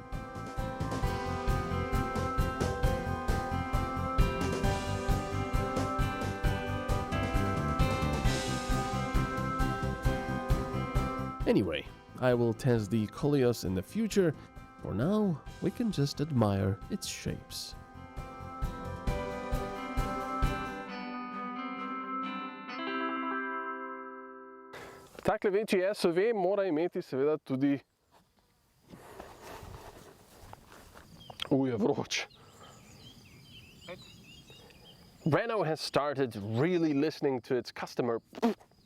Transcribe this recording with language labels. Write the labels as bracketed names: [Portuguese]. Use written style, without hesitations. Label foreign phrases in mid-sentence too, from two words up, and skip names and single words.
[English] Anyway, I will test the Koleos in the future. For now, we can just admire its shapes. [Slovenian] Takle večji SUV mora imeti seveda tudi... je vroč. [English] Renault has started really listening to its customer